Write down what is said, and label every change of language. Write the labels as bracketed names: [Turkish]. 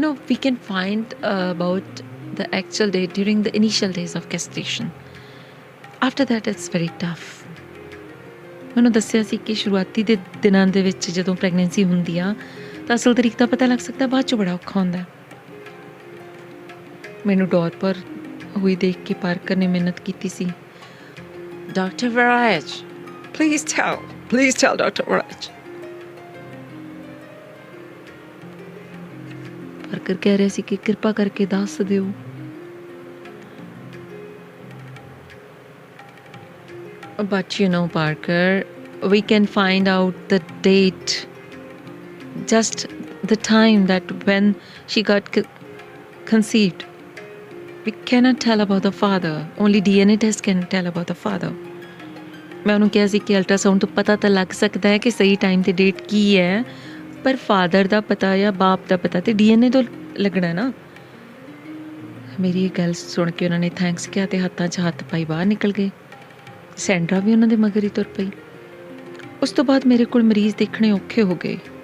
[English] We can find about the actual day during the initial days of gestation. After that it's very tough. [Punjabi] ਮੈਨੂੰ ਦੱਸਿਆ ਸੀ ਕਿ ਸ਼ੁਰੂਆਤੀ ਦੇ ਦਿਨਾਂ ਦੇ ਵਿੱਚ ਜਦੋਂ ਪ੍ਰੈਗਨੈਂਸੀ ਹੁੰਦੀ ਆ ਤਾਂ ਅਸਲ ਤਰੀਕ ਦਾ ਪਤਾ ਲੱਗ ਸਕਦਾ, ਬਾਅਦ 'ਚੋਂ ਬੜਾ ਔਖਾ ਹੁੰਦਾ। ਮੈਨੂੰ ਡੋਰ ਪਰ ਹੋਈ ਦੇਖ ਕੇ ਪਾਰਕਰ ਨੇ ਮਿਹਨਤ ਕੀਤੀ ਸੀ, doctor ਵਰਾਜ [English] Please tell Dr. Raj. [Punjabi] Parker ਕਹਿ ਰਿਹਾ ਸੀ ਕਿ ਕਿਰਪਾ ਕਰਕੇ ਦੱਸ ਦਿਓ। [English] But Parker, we can find out the date, just the time that when she got conceived. We cannot tell about the father. Only DNA test can tell about the father. [Punjabi] ਮੈਂ ਉਹਨੂੰ ਕਿਹਾ ਸੀ ਕਿ ਅਲਟਰਾਸਾਊਂਡ ਤੋਂ ਪਤਾ ਤਾਂ ਲੱਗ ਸਕਦਾ ਹੈ ਕਿ ਸਹੀ ਟਾਈਮ ਤੇ ਡੇਟ ਕੀ ਹੈ, ਪਰ ਫਾਦਰ ਦਾ ਪਤਾ ਜਾਂ ਬਾਪ ਦਾ ਪਤਾ ਤੇ DNA ਤੋਂ ਲੱਗਣਾ ਨਾ। ਮੇਰੀ ਇਹ ਗੱਲ ਸੁਣ ਕੇ ਉਹਨਾਂ ਨੇ ਥੈਂਕਸ ਕਿਹਾ ਤੇ ਹੱਥਾਂ 'ਚ ਹੱਥ ਪਾਈ ਬਾਹਰ ਨਿਕਲ ਗਏ। ਸੈਂਡਰਾ ਵੀ ਉਹਨਾਂ ਦੇ ਮਗਰ ਹੀ ਤੁਰ ਪਈ। ਉਸ ਤੋਂ ਬਾਅਦ ਮੇਰੇ ਕੋਲ ਮਰੀਜ਼ ਦੇਖਣੇ ਔਖੇ ਹੋ ਗਏ।